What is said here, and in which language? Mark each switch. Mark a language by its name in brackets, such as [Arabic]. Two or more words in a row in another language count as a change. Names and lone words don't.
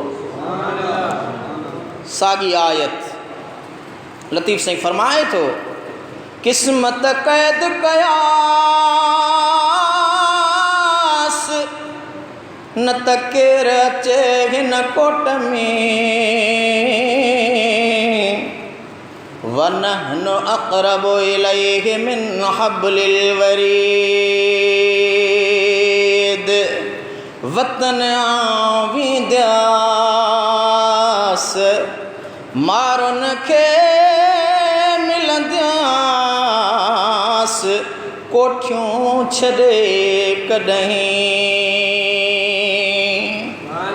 [Sindhi] साॻी आयत लतीफ़ साईं फरमाए थो क़िस्मत क़ैद कयास न त केर अचे हिन कोट में [Arabic] ونحن أقرب إليه من حبل الوريد [Sindhi] वतन आवींदास मारुन खे मिलंदास कोठियूं छॾे कॾहिं।